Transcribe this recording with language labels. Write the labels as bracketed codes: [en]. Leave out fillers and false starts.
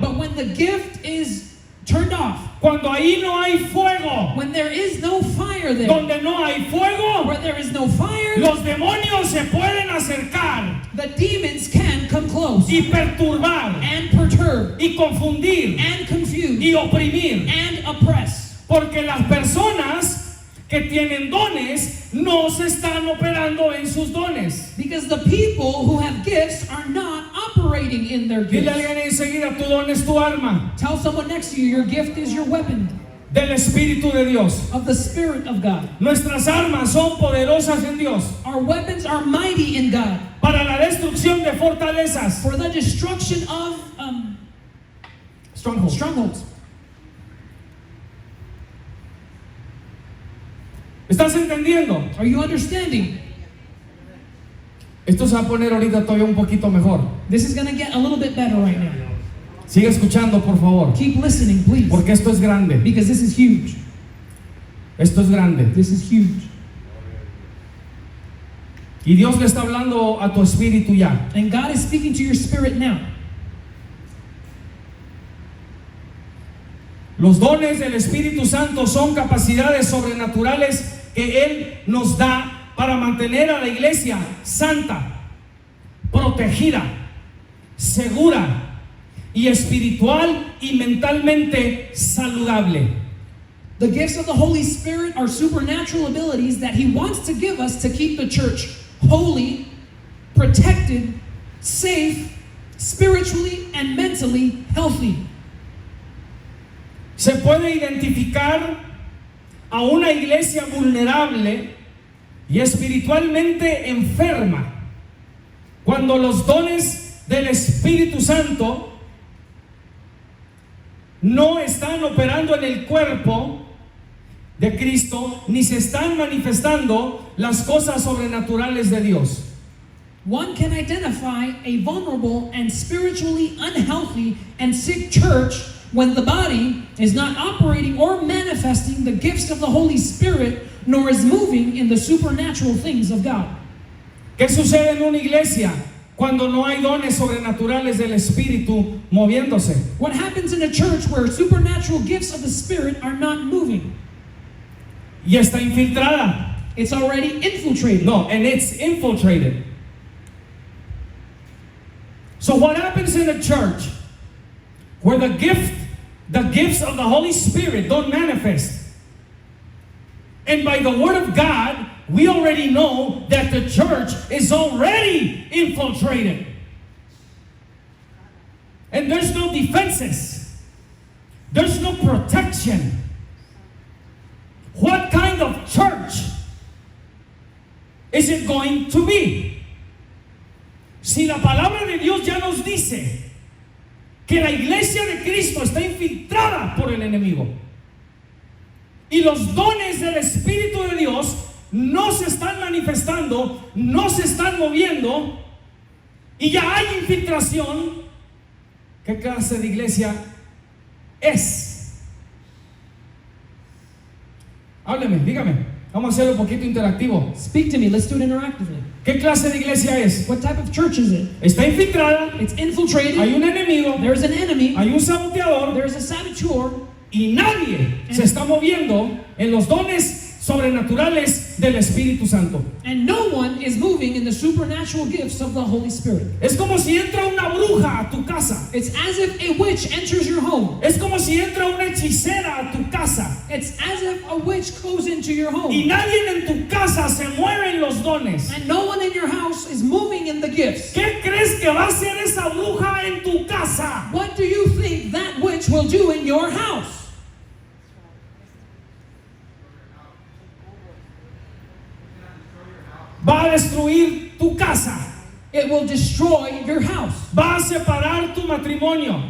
[en] But when the gift is turned off, [es] cuando ahí no hay fuego, [en] when there is no fire there, [es] donde no hay fuego, [en] where there is no fire, [es] los demonios se pueden acercar [en] the demons can close [es] y perturbar [en] and perturb [es] y confundir [en] and confuse [es] y oprimir. [en] and oppress. [es] Porque las personas que tienen dones no se están operando en sus dones. [en] Because the people who have gifts are not operating in their [es] Dile a [en] gifts. [es] alguien enseguida, tu don es tu arma [en] Tell someone next to you, your gift is your weapon [es] del Espíritu de Dios. [en] of the Spirit of God. [es] Nuestras armas son poderosas en Dios [en] Our weapons are mighty in God [es] para la destrucción de fortalezas. [en] for the destruction of Strongholds. strongholds. [es] ¿Estás entendiendo? [en] Are you understanding? [es] Esto se va a poner ahorita todavía un poquito mejor. [en] This is going to get a little bit better right now. [es] Sigue escuchando, por favor, [en] Keep listening, please, [es] porque esto es grande. [en] because this is huge. [es] Esto es grande. [en] This is huge. [es] Y Dios le está hablando a tu espíritu ya. [en] And God is speaking to your spirit now. [es] Los dones del Espíritu Santo son capacidades sobrenaturales que Él nos da para mantener a la iglesia santa, protegida, segura y espiritual y mentalmente saludable. [en] The gifts of the Holy Spirit are supernatural abilities that He wants to give us to keep the church holy, protected, safe, spiritually and mentally healthy. [es] Se puede identificar a una iglesia vulnerable y espiritualmente enferma cuando los dones del Espíritu Santo no están operando en el cuerpo de Cristo ni se están manifestando las cosas sobrenaturales de Dios. [en] One can identify a vulnerable and spiritually unhealthy and sick church when the body is not operating or manifesting the gifts of the Holy Spirit, nor is moving in the supernatural things of God. [es] ¿Qué sucede en una iglesia cuando no hay dones sobrenaturales del Espíritu moviéndose? [en] What happens in a church where supernatural gifts of the Spirit are not moving? [es] Y está infiltrada. [en] It's already infiltrated. No, and it's infiltrated. So what happens in a church where the gifts of the Holy Spirit don't manifest? And by the word of God, we already know that the church is already infiltrated. And there's no defenses. There's no protection. What kind of church is it going to be? [es] Si la palabra de Dios ya nos dice que la iglesia de Cristo está infiltrada por el enemigo y los dones del Espíritu de Dios no se están manifestando, no se están moviendo y ya hay infiltración, ¿qué clase de iglesia es? Hábleme, dígame, vamos a hacerlo un poquito interactivo. [en] Speak to me. Let's do it interactively. [es] ¿Qué clase de iglesia es? [en] What type of church is it? [es] Está infiltrada, [en] It's infiltrated. [es] hay un enemigo, [en] There's an enemy. [es] hay un saboteador [en] There's a saboteur. [es] y nadie se está moviendo en los dones sobrenaturales del Espíritu Santo. [en] And no one is moving in the supernatural gifts of the Holy Spirit. [es] Es como si entra una bruja a tu casa. [en] It's as if a witch enters your home. [es] Es como si entra una hechicera a tu casa [en] It's as if a witch goes into your [es] y [en] home. [es] nadie en tu casa se mueve en los dones. [en] And no one in your house is moving in the gifts. [es] ¿Qué crees que va a hacer esa bruja en tu casa? [en] What do you think that witch will do in your house? [es] Va a destruir tu casa. [en] It will destroy your house. [es] Va a separar tu matrimonio.